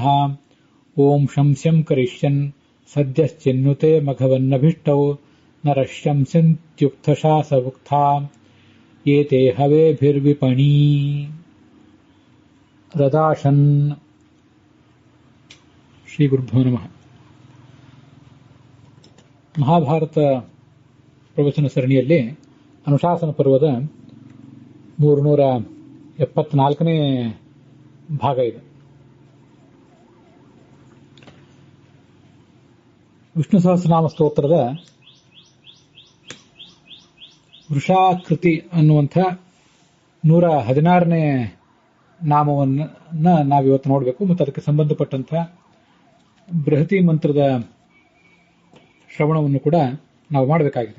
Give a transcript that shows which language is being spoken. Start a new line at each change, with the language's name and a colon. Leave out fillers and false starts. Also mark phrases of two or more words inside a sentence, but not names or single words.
Sanskrit: ಓಂ ಶಂಸ್ಯಂ ಕರಿಷ್ಯನ್ ಸದ್ಯಶ್ಚಿನ್ನುತೆ ಮಘವನ್ನಭೀಷ್ಟೌ ನರಃ ಶಂಸ್ಯಂತ್ಯುಕ್ತಶಾಸವುಕ್ತಾ ಏತೆ ಹವೇಭಿರ್ವಿಪಣೀ ರದಾಶನ್. ಶ್ರೀ ಗುರುಭ್ಯೋ ನಮಃ.
Kannada: ಮಹಾಭಾರತ ಪ್ರವಚನ ಸರಣಿಯಲ್ಲಿ ಅನುಶಾಸನ ಪರ್ವದ 374ನೇ ಭಾಗ ಇದೆ. ವಿಷ್ಣು ಸಹಸ್ರನಾಮ ಸ್ತೋತ್ರದ ವೃಷಾಕೃತಿ ಅನ್ನುವಂಥ 116ನೇ ನಾಮವನ್ನು ನಾವಿವತ್ತು ನೋಡಬೇಕು ಮತ್ತು ಅದಕ್ಕೆ ಸಂಬಂಧಪಟ್ಟಂಥ ಬೃಹತಿ ಮಂತ್ರದ ಶ್ರವಣವನ್ನು ಕೂಡ ನಾವು ಮಾಡಬೇಕಾಗಿದೆ.